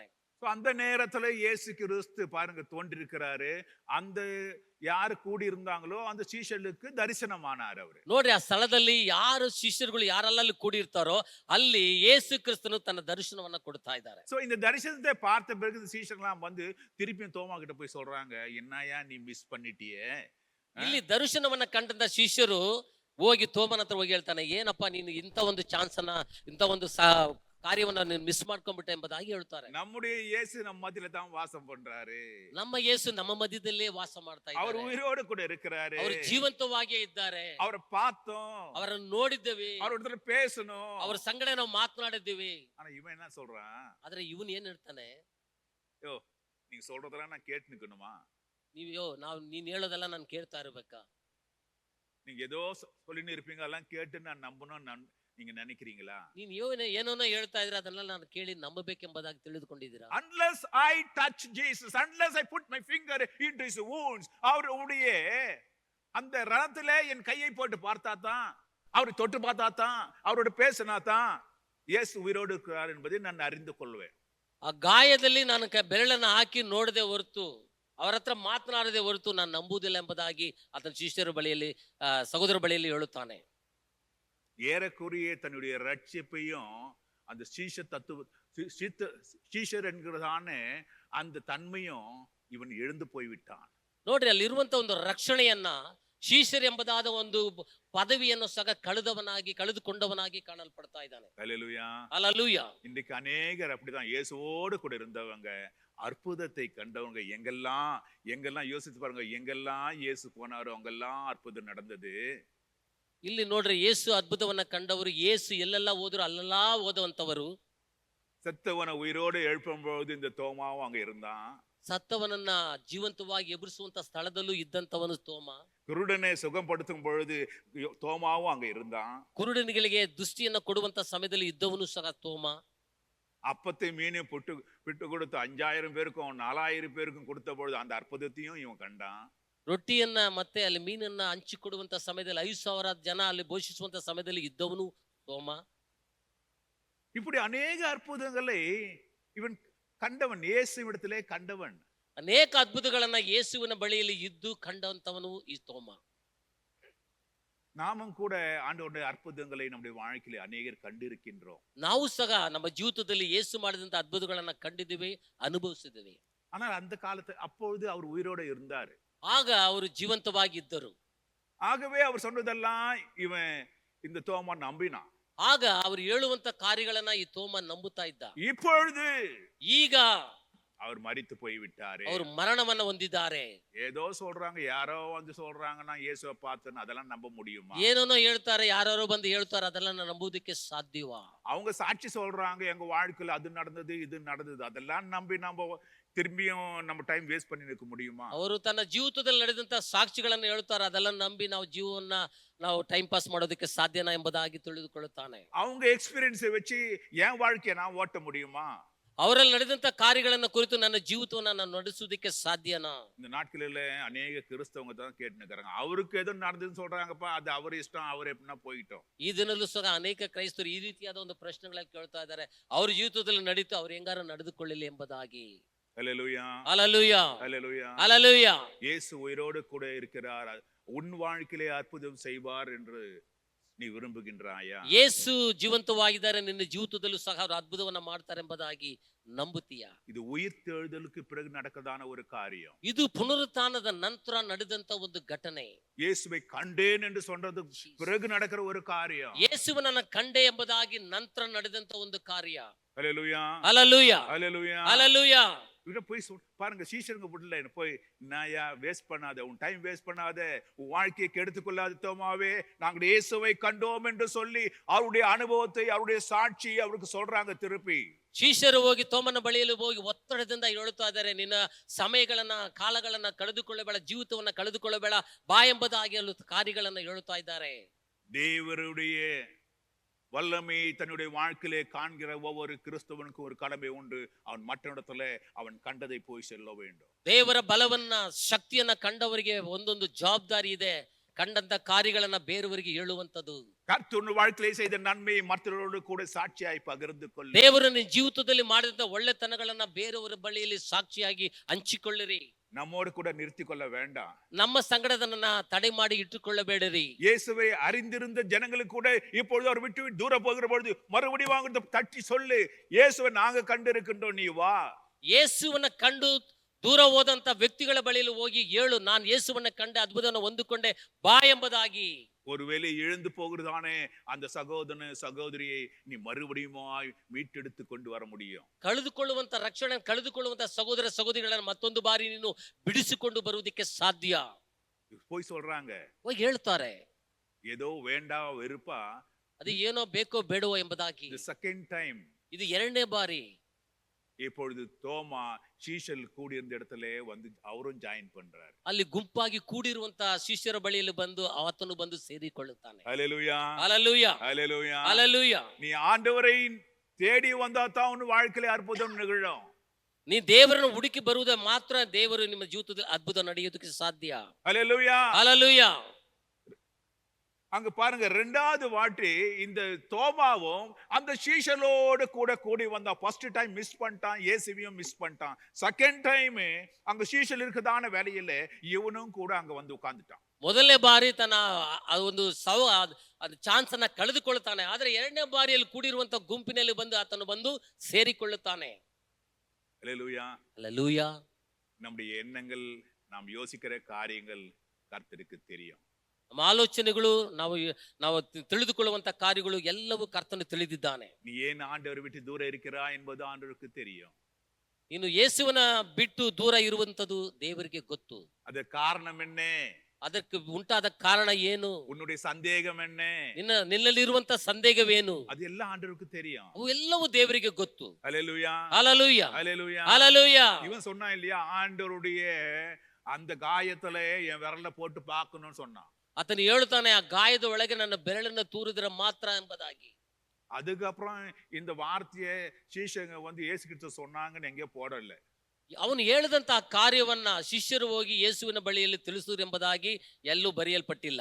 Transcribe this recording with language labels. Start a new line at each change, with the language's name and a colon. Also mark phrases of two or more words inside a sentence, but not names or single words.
Tamil: அந்த நேரத்துல இயேசு கிறிஸ்து பாருங்க தோன்றிருக்கிறாரு. அந்த யாரு கூடி இருந்தாங்களோ அந்த சீஷர்களுக்கு தரிசனமானார் அவரு.
Kannada: ನೋಡ್ರಿ, ಆ ಸ್ಥಳದಲ್ಲಿ ಯಾರು ಶಿಷ್ಯರುಗಳು ಯಾರೆಲ್ಲ ಕೂಡಿರ್ತಾರೋ ಅಲ್ಲಿ ಯೇಸು ಕ್ರಿಸ್ತನು ತನ್ನ ದರ್ಶನವನ್ನ ಕೊಡ್ತಾ ಇದ್ದಾರೆ.
Tamil: சோ இந்த தரிசனத்தை பார்த்த பிறகு சீஷர்கள்லாம் வந்து திருப்பியும் தோமா கிட்ட போய் சொல்றாங்க, என்னையா நீ மிஸ் பண்ணிட்டியே,
Kannada: ಇಲ್ಲಿ ದರ್ಶನವನ್ನ ಕಂಡಂತ ಶಿಷ್ಯರು ಹೋಗಿ ತೋಮನ ಹತ್ರ ಹೋಗಿ ಹೇಳ್ತಾನೆ, ಏನಪ್ಪ ನೀನು ಇಂಥ ಒಂದು ಚಾನ್ಸ್ ಅನ್ನ, ಇಂಥ ಒಂದು ಕಾರ್ಯವನ್ನ ನೀನು ಮಿಸ್ ಮಾಡ್ಕೊಂಡ್ಬಿಟ್ಟೆ ಎಂಬುದಾಗಿ ಹೇಳ್ತಾರೆ.
Tamil: நம்முடைய இயேசு நம்ம மத்தியில தான் வாசம் பண்றாரு.
Kannada: ನಮ್ಮ ಯೇಸು ನಮ್ಮ ಮಧ್ಯದಲ್ಲೇ ವಾಸ ಮಾಡ್ತಾ
Tamil: அவர்
Kannada: ಇದ್ದಾರೆ.
Tamil: உயிரோடு கூட இருக்கிறாரு.
Kannada: ಅವರು ಜೀವಂತವಾಗಿಯೇ ಇದ್ದಾರೆ.
Tamil: அவரை பார்த்தோம்,
Kannada: ಅವರನ್ನು ನೋಡಿದ್ದೇವೆ,
Tamil: அவரோட பேசணும்.
Kannada: ಅವರ ಸಂಗಡ ನಾವು ಮಾತನಾಡಿದ್ದೇವೆ.
Tamil: ஆனா இவன் என்ன சொல்றான்?
Kannada: ಆದ್ರೆ ಇವನ್ ಏನ್ ಹೇಳ್ತಾನೆ,
Tamil: யோ நீங்க சொல்றதெல்லாம் நான் கேட்டு நிக்கணுமா?
Kannada: ನೀನ್ ಹೇಳೋದೆಲ್ಲ ನಾನು ಕೇಳ್ತಾ ಇರ್ಬೇಕಾ?
Tamil: நீங்க ஏதோ சொல்லின்னு இருப்பீங்க, அதெல்லாம் கேட்டு நான் நம்பணும் நீங்க நினைக்கிறீங்களா?
Kannada: ನೀನ್ ಏನೋನೋ ಹೇಳ್ತಾ ಇದ್ರೆ ಅದನ್ನೆಲ್ಲ ನಾನು ಕೇಳಿ ನಂಬಬೇಕೆಂಬುದಾಗಿ ತಿಳಿದುಕೊಂಡಿದ್ದೀರಾ?
English: Unless I touch Jesus, unless I put my finger into his wounds,
Tamil: அவருடைய அந்த ரணத்திலே என் கையை போட்டு பார்த்தா தான், அவரை தொட்டு பார்த்தா தான், அவரோட பேசினா தான் இயேசு உயிரோடு இருக்கிறார் என்பதை நான் அறிந்து கொள்வேன்.
Kannada: ಆ ಗಾಯದಲ್ಲಿ ನಾನು ಬೆರಳನ್ನ ಹಾಕಿ ನೋಡದೆ ಹೊರತು, ಅವರ ಹತ್ರ ಮಾತನಾಡದೆ ಹೊರತು ನಾನು ನಂಬುವುದಿಲ್ಲ ಎಂಬುದಾಗಿ ಆತನ ಶಿಷ್ಯರ ಬಳಿಯಲ್ಲಿ, ಸಹೋದರ ಬಳಿಯಲ್ಲಿ ಹೇಳುತ್ತಾನೆ.
Tamil: ஏறக்குறைய தன்னுடைய ரட்சிப்பையும் அந்த சீஷர் என்கிறதான அந்த தன்மையும் இவன் எழுந்து போய்விட்டான்.
Kannada: ನೋಡ್ರಿ, ಅಲ್ಲಿರುವಂತ ಒಂದು ರಕ್ಷಣೆಯನ್ನ, ಶಿಷ್ಯರ್ ಎಂಬುದಾದ ಒಂದು ಪದವಿಯನ್ನು ಸಹ ಕಳೆದುಕೊಂಡವನಾಗಿ ಕಾಣಲ್ಪಡ್ತಾ ಇದ್ದಾನೆ.
Tamil: அல்லேலூயா. அல்லேலூயா. இன்றைக்கு அநேகர் அப்படிதான் இயேசுவோடு கூட இருந்தவங்க, அற்புதத்தை கண்டவங்க, எங்கெல்லாம் யோசித்து பாருங்க, எங்கெல்லாம் இயேசு போனாரோ அங்கெல்லாம் அற்புதம் நடந்தது.
Kannada: ಇಲ್ಲಿ ನೋಡ್ರಿ, ಯೇಸು ಅದ್ಭುತವನ್ನ ಕಂಡವರು, ಯೇಸು ಎಲ್ಲೆಲ್ಲ ಹೋದ್ರು ಅಲ್ಲೆಲ್ಲಾ ಓದುವಂತವರು.
Tamil: செத்தவனை உயிரோடு எழுப்பும்போது இந்த தோமாவும் அங்க இருந்தான்.
Kannada: ಸತ್ತವನನ್ನ ಜೀವಂತವಾಗಿ ಎಬ್ಬಿಸುವಂತ ಸ್ಥಳದಲ್ಲೂ ಇದ್ದಂತವನು ತೋಮ.
Tamil: குருடனை சுகப்படுத்தும் பொழுது தோமாவும் அங்க இருந்தான்.
Kannada: ಕುರುಡನಿಗಳಿಗೆ ದೃಷ್ಟಿಯನ್ನ ಕೊಡುವಂತ ಸಮಯದಲ್ಲಿ ಇದ್ದವನು ಸಹ ತೋಮ.
Tamil: அப்பத்தை மீனையும் பிட்டு கொடுத்து 5000 பேருக்கும் 4000 பேருக்கும் கொடுத்த பொழுது அந்த அற்புதத்தையும் இவன் கண்டான்.
Kannada: ರೊಟ್ಟಿಯನ್ನ ಮತ್ತೆ ಅಲ್ಲಿ ಮೀನನ್ನ ಹಂಚಿಕೊಡುವಂತ ಸಮಯದಲ್ಲಿ 5,000 ಜನ ಅಲ್ಲಿ ಘೋಷಿಸುವಂತ ಸಮಯದಲ್ಲಿ ಇದ್ದವನು ತೋಮ.
Tamil: இப்படி அநேக அற்புதங்களை இவன் கண்டவன், இயேசுவிடத்திலே கண்டவன்.
Kannada: ಅನೇಕ ಅದ್ಭುತಗಳನ್ನ ಯೇಸುವಿನ ಬಳಿಯಲ್ಲಿ ಇದ್ದು ಕಂಡಂತವನು ಈ ತೋಮ.
Tamil: நாமும் கூட ஆண்டவருடைய அற்புதங்களை நம்முடைய வாழ்க்கையில அநேகர் கண்டிருக்கின்றோம்.
Kannada: ನಾವು ಸಹ ನಮ್ಮ ಜೀವಿತದಲ್ಲಿ ಯೇಸು ಮಾಡಿದಂತ ಅದ್ಭುತಗಳನ್ನ ಕಂಡಿದ್ದೇವೆ, ಅನುಭವಿಸಿದ್ದೇವೆ.
Tamil: ஆனால் அந்த காலத்து அப்பொழுது அவர் உயிரோடு இருந்தார்.
Kannada: ಆಗ ಅವರು ಜೀವಂತವಾಗಿದ್ದರು.
Tamil: ஆகவே அவர் சொன்னதெல்லாம் இவன் இந்த தோமா நம்பினான்.
Kannada: ಆಗ ಅವರು ಹೇಳುವಂತ ಕಾರ್ಯಗಳನ್ನ ಈ ತೋಮ ನಂಬುತ್ತಾ ಇದ್ದ.
Tamil: இப்பொழுது
Kannada: ಈಗ
Tamil: அவர் மரித்து போய் விட்டாரு.
Kannada: ಅವರು ಮರಣವನ್ನ ಹೊಂದಿದ್ದಾರೆ.
Tamil: ஏதோ சொல்றாங்க, யாரோ வந்து சொல்றாங்கன்னா இயேசுவை பார்த்தேன்னு அதெல்லாம் நம்ப முடியுமா?
Kannada: ಏನೇನೋ ಹೇಳ್ತಾರೆ, ಯಾರೋ ಬಂದು ಹೇಳ್ತಾರೆ, ಅದೆಲ್ಲ ನಂಬುವುದಕ್ಕೆ ಸಾಧ್ಯವಾ?
Tamil: அவங்க சாட்சி சொல்றாங்க, எங்க வாழ்க்கையில அது நடந்தது இது நடந்தது, அதெல்லாம் நம்பி நம்ம திரும்பியும் நம்ம
English: time waste
Tamil: பண்ணி நிற்க முடியுமா?
Kannada: ಅವರು ತನ್ನ ಜೀವಿತದಲ್ಲಿ ನಡೆದಂತ ಸಾಕ್ಷಿಗಳನ್ನು ಹೇಳ್ತಾರೆ, ಅದೆಲ್ಲ ನಂಬಿ ನಾವು ಜೀವವನ್ನ ನಾವು
English: time pass
Kannada: ಮಾಡೋದಕ್ಕೆ ಸಾಧ್ಯನಾ ಎಂಬುದಾಗಿ ತಿಳಿದುಕೊಳ್ಳುತ್ತಾನೆ.
Tamil: அவங்க எக்ஸ்பீரியன்ஸை வச்சு என் வாழ்க்கையை நான் ஓட்ட முடியுமா?
Kannada: ಅವರಲ್ಲಿ ನಡೆದಂತ ಕಾರ್ಯಗಳನ್ನ ಕುರಿತು ನನ್ನ ಜೀವಿತವನ್ನ ನಾನು ನಡೆಸುವುದಕ್ಕೆ ಸಾಧ್ಯನಾ?
Tamil: இந்த நாட்களில அநேக கிறிஸ்தவங்க தான் கேட்டு நிற்கிறாங்க, அவருக்கு ஏதோ நடந்ததுன்னு சொல்றாங்கப்பா, அது அவர் இஷ்டம், அவர் எப்படின்னா போயிட்டோம்.
Kannada: ಈ ದಿನಲ್ಲೂ ಸಹ ಅನೇಕ ಕ್ರೈಸ್ತರು ಈ ರೀತಿಯಾದ ಒಂದು ಪ್ರಶ್ನೆಗಳನ್ನ ಕೇಳ್ತಾ ಇದ್ದಾರೆ, ಅವ್ರ ಜೀವಿತದಲ್ಲಿ ನಡೀತು, ಅವ್ರು ಹೆಂಗಾರ ನಡೆದುಕೊಳ್ಳಲಿ ಎಂಬುದಾಗಿ.
Tamil: அல்லேலூயா. அல்லேலூயா. அல்லேலூயா. அல்லேலூயா. இயேசு உயிரோடு கூட இருக்கிறார், உன் வாழ்க்கையிலே அற்புதம் செய்வார் என்று நீ விரும்புகின்றாயா?
Kannada: ಯೇಸು ಜೀವಂತವಾಗಿದ್ದಾರೆ, ನಿನ್ನ ಜೀವಿತದಲ್ಲೂ ಸಹ ಅವರು ಅದ್ಭುತವನ್ನ ಮಾಡ್ತಾರೆ ಎಂಬುದಾಗಿ ನಂಬುತ್ತೀಯಾ?
Tamil: இது உயிர்த்தெழுதலுக்கு பிறகு நடக்கதான ஒரு காரியம்.
Kannada: ಇದು ಪುನರುತ್ಥಾನದ ನಂತರ ನಡೆದಂತ ಒಂದು ಘಟನೆ.
Tamil: இயேசுவை கண்டேன் என்று சொன்னது பிறகு நடக்கிற ஒரு காரியம்.
Kannada: ಯೇಸುವನ್ನ ಕಂಡೆ ಎಂಬುದಾಗಿ ನಂತರ ನಡೆದಂತ ಒಂದು ಕಾರ್ಯ.
Tamil: அல்லேலூயா. அல்லேலூயா. அல்லேலூயா. அல்லேலூயா. இவர போய் பாருங்க, சீஷருங்க புட்டல போய், நாயா வேஸ்ட் பண்ணாத, உன்
English: time waste
Tamil: பண்ணாத, உன் வாழ்க்கையை கெடுத்துக் கொள்ளாத தோமாவே, நாங்கள் இயேசுவை கண்டோம் என்று சொல்லி அவருடைய அனுபவத்தை, அவருடைய சாட்சி அவருக்கு சொல்றாங்க திருப்பி.
Kannada: ಶಿಷ್ಯರು ಹೋಗಿ ತೋಮನ ಬಳಿಯಲ್ಲಿ ಹೋಗಿ ಒತ್ತಡದಿಂದ ಹೇಳ್ತಾ ಇದ್ದಾರೆ, ನಿನ್ನ ಸಮಯಗಳನ್ನ ಕಾಲಗಳನ್ನ ಕಳೆದುಕೊಳ್ಳಬೇಡ, ಜೀವಿತವನ್ನ ಕಳೆದುಕೊಳ್ಳಬೇಡ ಬಾ ಎಂಬುದಾಗಿ ಕಾರ್ಯಗಳನ್ನ ಹೇಳ್ತಾ ಇದ್ದಾರೆ.
Tamil: தேவருடைய வல்லமை தன்னுடைய வாழ்க்கையிலே காண்கிற ஒவ்வொரு கிறிஸ்தவனுக்கும் ஒரு கடமை உண்டு, அவன் மற்றஇடத்துல அவன் கண்டதை போய் சொல்ல வேண்டும்.
Kannada: ದೇವರ ಬಲವನ್ನ ಶಕ್ತಿಯನ್ನ ಕಂಡವರಿಗೆ ಒಂದೊಂದು ಜವಾಬ್ದಾರಿ ಇದೆ, ಕಂಡಂತ ಕಾರ್ಯಗಳನ್ನ ಬೇರೆಯವರಿಗೆ ಹೇಳುವಂತದ್ದು.
Tamil: கர்த்தர் வாழ்க்கையிலே செய்த நன்மையை மற்றவர்களோடு கூட சாட்சியாய் பகிர்ந்து கொள்ள.
Kannada: ದೇವರು ನಿನ್ನ ಜೀವಿತದಲ್ಲಿ ಮಾಡಿದಂತ ಒಳ್ಳೆತನಗಳನ್ನ ಬೇರೆಯವರ ಬಳಿಯಲ್ಲಿ ಸಾಕ್ಷಿಯಾಗಿ ಹಂಚಿಕೊಳ್ಳಿರಿ.
Tamil: நம்மோடு கூட நிறுத்தி கொள்ள வேண்டாம்.
Kannada: ನಮ್ಮ ಸಂಗಡದನ್ನ ತಡೆ ಮಾಡಿ ಇಟ್ಟುಕೊಳ್ಳಬೇಡಿರಿ.
Tamil: இயேசுவை அறிந்திருந்த ஜனங்களுக்கு கூட இப்பொழுது அவர் விட்டு தூர போகிற பொழுது மறுபடியும் வாங்க தட்டி சொல்லு, இயேசுவை நாங்க கண்டிருக்கின்றோம், நீ வா.
Kannada: ಯೇಸುವನ್ನ ಕಂಡು ದೂರ ಹೋದಂತ ವ್ಯಕ್ತಿಗಳ ಬಳಿಯಲ್ಲಿ ಹೋಗಿ ಹೇಳು, ನಾನು ಯೇಸುವನ್ನ ಕಂಡೆ, ಅದ್ಭುತವನ್ನು ಹೊಂದಿಕೊಂಡೆ, ಬಾ ಎಂಬುದಾಗಿ.
Tamil: ஒருவேளை இழந்து போகிறதானே அந்த சகோதரன் சகோதரியை நீ மறுபடியுமாய் மீட்டெடுத்து கொண்டு வர முடியும்.
Kannada: ಕಳೆದುಕೊಳ್ಳುವಂತ ರಕ್ಷಣೆ ಕಳೆದುಕೊಳ್ಳುವಂತ ಸಹೋದರ ಸಹೋದರಿಗಳನ್ನು ಮತ್ತೊಂದು ಬಾರಿ ನೀನು ಬಿಡಿಸಿಕೊಂಡು ಬರುವುದಕ್ಕೆ ಸಾಧ್ಯ.
Tamil: போய் சொல்றாங்க,
Kannada: ಹೋಗಿ ಹೇಳ್ತಾರೆ,
Tamil: ஏதோ வேண்டாம் வெறுப்பா.
Kannada: ಅದು ಏನೋ ಬೇಕೋ ಬೇಡವೋ ಎಂಬುದಾಗಿ.
English: The second time,
Kannada: ಇದು ಎರಡನೇ ಬಾರಿ.
Tamil: இப்பொழுது தோமா சீஷல் கூடியிருந்த இடத்துல வந்து அவரும் ஜாயின் பண்றாரு.
Kannada: ಅಲ್ಲಿ ಗುಂಪಾಗಿ ಕೂಡಿರುವಂತ ಶಿಷ್ಯರ ಬಳಿಯಲ್ಲಿ ಬಂದು ಆತನು ಬಂದು ಸೇರಿಕೊಳ್ಳುತ್ತಾನೆ.
Tamil: ஹல்லேலூயா, ஹல்லேலூயா, ஹல்லேலூயா, ஹல்லேலூயா. நீ ஆண்டவரை தேடி வந்தா தான் உன் வாழ்க்கையில அற்புதம் நிகழும்.
Kannada: ನೀ ದೇವರನ್ನು ಹುಡುಕಿ ಬರುವುದೇ ಮಾತ್ರ ದೇವರು ನಿಮ್ಮ ಜೀವಿತದಲ್ಲಿ ಅದ್ಭುತ ನಡೆಯುವುದಕ್ಕೆ ಸಾಧ್ಯ.
Tamil: ஹல்லேலூயா, ஹல்லேலூயா. அங்க பாருங்க, ரெண்டாவது வாட்டி இந்த தோமாவும் அந்த சீஷலோடு கூட கூடி வந்தா.
English: first time miss
Tamil: பண்ணிட்டான், இயேசுவையும் மிஸ் பண்ணிட்டான்.
English: second time
Tamil: அங்க சீஷல் இருக்குதான வேலையில இவனும் கூட அங்க வந்து உட்கார்ந்துட்டான்.
Kannada: ಮೊದಲನೇ ಬಾರಿ ತನ್ನ ಒಂದು ಅದು ಚಾನ್ಸ್ ಅನ್ನ ಕಳೆದುಕೊಳ್ಳುತ್ತಾನೆ. ಆದ್ರೆ ಎರಡನೇ ಬಾರಿಯಲ್ಲಿ ಕೂಡಿರುವಂತ ಗುಂಪಿನಲ್ಲಿ ಬಂದು ಆತನು ಬಂದು ಸೇರಿಕೊಳ್ಳುತ್ತಾನೆ.
Tamil: ஹல்லேலூயா. ஹல்லேலூயா. நம்முடைய எண்ணங்கள், நாம் யோசிக்கிற காரியங்கள் கர்த்தருக்கு தெரியும்.
Kannada: ನಮ್ಮ ಆಲೋಚನೆಗಳು, ನಾವು ತಿಳಿದುಕೊಳ್ಳುವಂತ ಕಾರ್ಯಗಳು ಎಲ್ಲವೂ ಕರ್ತನು ತಿಳಿದಿದ್ದಾನೆ.
Tamil: நீ ஏன் ஆண்டவரை விட்டு தூர இருக்கிறா என்பது ஆண்டவருக்கு தெரியும்.
Kannada: ಇನ್ನು ಯೇಸುವನ ಬಿಟ್ಟು ದೂರ ಇರುವಂತದ್ದು ದೇವರಿಗೆ ಗೊತ್ತು.
Tamil: அதற்கு காரணம் என்ன?
Kannada: ಅದಕ್ಕೆ ಉಂಟಾದ ಕಾರಣ ಏನು?
Tamil: உன்னுடைய சந்தேகம் என்ன?
Kannada: ನಿನ್ನಲ್ಲಿರುವಂತ ಸಂದೇಹವೇನು?
Tamil: அது எல்லாம் ஆண்டவருக்கு தெரியும்.
Kannada: ಅವು ಎಲ್ಲವೂ ದೇವರಿಗೆ ಗೊತ್ತು.
Tamil: ஹல்லேலூயா, ஹல்லேலூயா, ஹல்லேலூயா, ஹல்லேலூயா. இவன் சொன்னான் இல்லையா, ஆண்டவருடைய அந்த காயத்துல என் விரல போட்டு பார்க்கணும்னு சொன்னான்.
Kannada: ಆತನು ಹೇಳುತ್ತಾನೆ, ಆ ಗಾಯದ ಒಳಗೆ ನನ್ನ ಬೆರಳನ್ನು ತೂರಿದ್ರೆ ಮಾತ್ರ ಎಂಬುದಾಗಿ.
Tamil: அதுக்கப்புறம் இந்த வார்த்தையை சீஷங்க வந்து இயேசு கிறிஸ்து சொன்னாங்கன்னு எங்கேயோ போடல.
Kannada: ಅವನು ಹೇಳಿದಂತಹ ಕಾರ್ಯವನ್ನ ಶಿಷ್ಯರು ಹೋಗಿ ಯೇಸುವಿನ ಬಳಿಯಲ್ಲಿ ತಿಳಿಸುವರು ಎಂಬುದಾಗಿ ಎಲ್ಲೂ ಬರೆಯಲ್ಪಟ್ಟಿಲ್ಲ.